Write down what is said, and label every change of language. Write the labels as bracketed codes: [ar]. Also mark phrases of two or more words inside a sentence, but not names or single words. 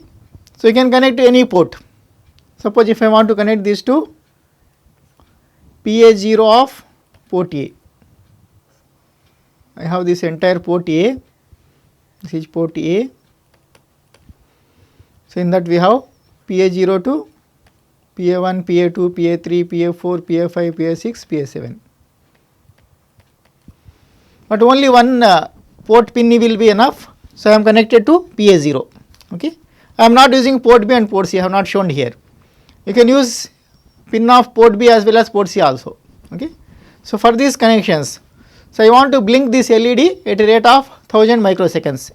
[en] So you can connect to any port. Suppose if I want to connect this to PA0 of port A, I have this entire port A, this is port A. So in that we have PA0 to PA1, PA2, PA3, PA4, PA5, PA6, PA7. But only one port pin will be enough. So I am connected to PA0. Okay. I am not using port B and port C, I have not shown here. You can use pin of port B as well as port C also. Okay. So for these connections, so I want to blink this LED at a rate of 1000 microseconds.